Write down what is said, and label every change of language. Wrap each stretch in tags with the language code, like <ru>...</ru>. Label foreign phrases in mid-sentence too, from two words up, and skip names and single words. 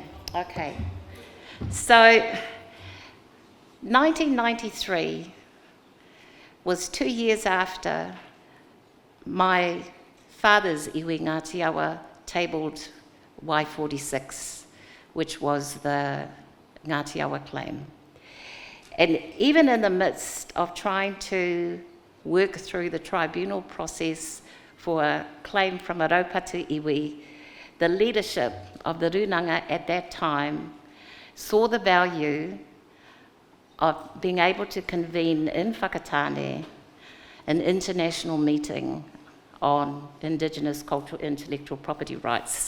<en>Okay. So 1993 was 2 years after my father's iwi Ngāti Awa tabled Y46, which was the Ngāti Awa claim. And even in the midst of trying to work through the tribunal process for a claim from a raupatu iwi, the leadership of the Runanga at that time saw the value of being able to convene in Whakatāne an international meeting on Indigenous cultural intellectual property rights.</en>